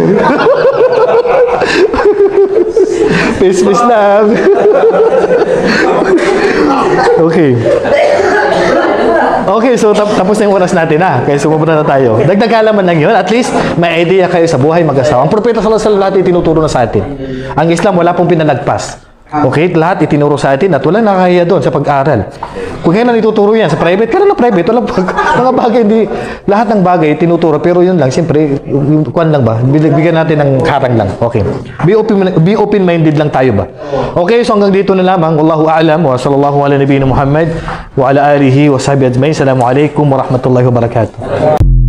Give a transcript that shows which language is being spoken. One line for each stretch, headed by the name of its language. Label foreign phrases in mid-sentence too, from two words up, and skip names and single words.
Filipino: Pis-pis lang. Okay. Okay, so tapos na yung oras natin na. Kaya sumubra na tayo. Dagdag kaalaman lang yun.
English: At least,
Filipino: may idea kayo sa buhay mag-asawa. Ang propeta
Arabic: صلى الله عليه وسلم
Filipino: tinuturo na sa atin. Ang Islam wala pong pinalagpas. Okay, lahat itinuro sa atin at walang nakahiya doon sa pag-aral. Kung kailan ituturo yan sa private, kailan na private, walang mga bagay, hindi, lahat ng bagay tinuturo, pero yun lang, siyempre, kuwan lang ba, bigyan natin ng harang lang. Okay.
English: Be open-minded
Filipino: lang tayo ba? Okay, so hanggang dito na lamang.
Arabic: والله أعلم وصلى الله على نبينا محمد وعلى آله وصحبه أجمعين. السلام عليكم ورحمة الله وبركاته.